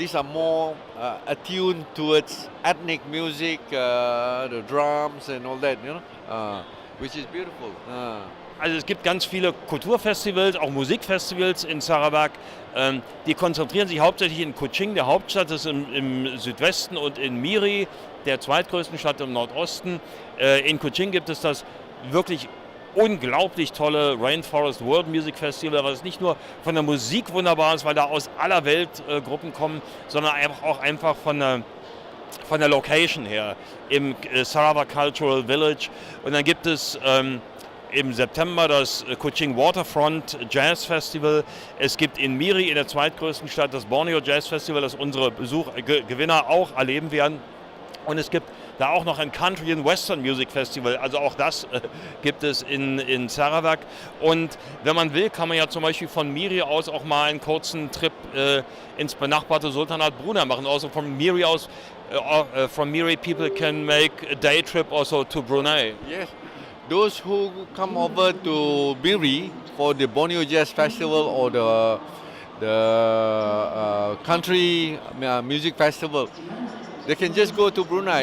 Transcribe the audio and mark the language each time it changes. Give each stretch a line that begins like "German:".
English: These are more attuned towards ethnic music, the drums and all that, which is beautiful.
German: Also es gibt ganz viele Kulturfestivals, auch Musikfestivals in Sarawak. Die konzentrieren sich hauptsächlich in Kuching, der Hauptstadt, das ist im Südwesten, und in Miri, der zweitgrößten Stadt im Nordosten. In Kuching gibt es das wirklich unglaublich tolle Rainforest World Music Festival, was nicht nur von der Musik wunderbar ist, weil da aus aller Welt Gruppen kommen, sondern auch einfach von der Location her im Sarawak Cultural Village. Und dann gibt es im September das Kuching Waterfront Jazz Festival. Es gibt in Miri, in der zweitgrößten Stadt, das Borneo Jazz Festival, das unsere Gewinner auch erleben werden. Und es gibt da auch noch ein Country and Western Music Festival, also auch das gibt es in Sarawak. Und wenn man will, kann man ja zum Beispiel von Miri aus auch mal einen kurzen Trip ins benachbarte Sultanat Brunei machen. Also von Miri aus,
English: from Miri people can make a day trip also to Brunei. Yes, those who come over to Miri for the Borneo Jazz Festival or the country music festival, they can just go to Brunei.